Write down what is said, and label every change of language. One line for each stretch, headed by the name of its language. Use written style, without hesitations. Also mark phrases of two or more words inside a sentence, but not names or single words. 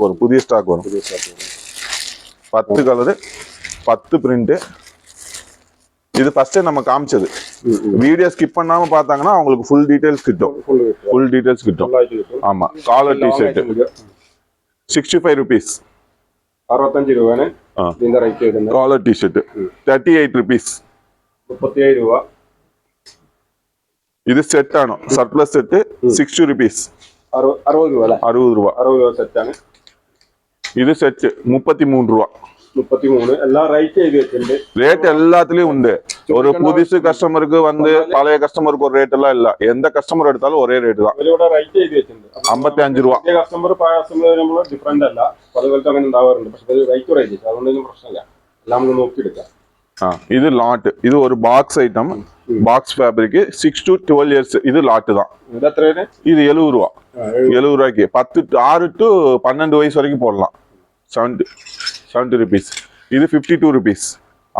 Tamil: வரும், புதிய ஸ்டாக் வரும். 10 கலரு 10 பிரிண்ட். இது ஃபர்ஸ்ட் நம்ம காமிச்சது. வீடியோ ஸ்கிப் பண்ணாம பார்த்தாங்கன்னா அவங்களுக்கு
English: full details
Tamil: கிட்டும். ஆமா.
English: collar t-shirt
Tamil: ₹65.
Malayalam: 65 രൂപയാണ് ഇതിന്റെ റേറ്റ് വരുന്നത്.
English: collar t-shirt
Tamil: ₹38.
Malayalam: 37 രൂപ.
Tamil: இது செட் ஆனோ
English: surplus set
Tamil: ₹60.
Malayalam: 60 രൂപ അല്ലേ? 60 രൂപ. 60 രൂപ സെറ്റാണ്.
Tamil: இது செட் ₹33. 33. எல்லா ரேட் எழுதி வச்சிருந்து ரேட் எல்லாத்துலயும் உண்டு. ஒரு புதுசு கஸ்டமருக்கு வந்து பழைய கஸ்டமருக்கு ஒரு ரேட் எல்லாம் இல்ல. எந்த கஸ்டமர் எடுத்தாலும் ஒரே ரேட் தான்.
Malayalam: ഇവരോട് റേറ്റ് എഴുതി വെച്ചിട്ടുണ്ട്. 55 രൂപ. പുതിയ കസ്റ്റമർ പഴയ കസ്റ്റമർ വരുമ്പോൾ ഡിഫറെന്റ് അല്ല, പലപോലത്തെ അങ്ങനെ ഉണ്ടാവാറുണ്ട്. പക്ഷെ ഇത് റേറ്റ് റേറ്റ് അതുകൊണ്ടൊന്നും പ്രശ്നമില്ല, എല്ലാം നമുക്ക് നോക്കിയെടുക്കാം.
Tamil: இது லாட். இது ஒரு
English: box item, box fabric
Tamil: 6 to 12 இயர்ஸ். இது லாட் தான். இது எത്ര? இது 70 ரூபா. 70 ரூபாய்க்கு 6 to 12 வயசு வரைக்கும் போடலாம். 70 rupees. இது ₹52.